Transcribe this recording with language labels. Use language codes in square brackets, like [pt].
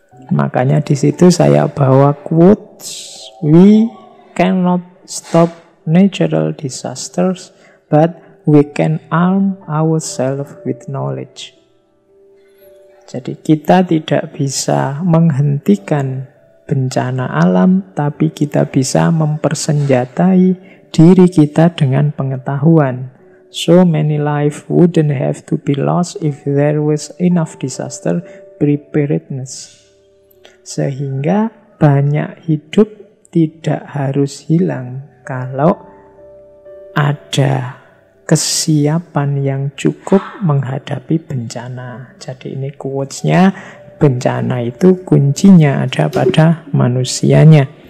[id] Makanya di situ saya bawa quotes, [en] we cannot stop natural disasters, but we can arm ourselves with knowledge. [id] Jadi kita tidak bisa menghentikan bencana alam, tapi kita bisa mempersenjatai diri kita dengan pengetahuan. [en] So many lives wouldn't have to be lost if there was enough disaster preparedness. [id] Sehingga banyak hidup tidak harus hilang kalau ada kesiapan yang cukup menghadapi bencana. Jadi ini quotes-nya, bencana itu kuncinya ada pada manusianya.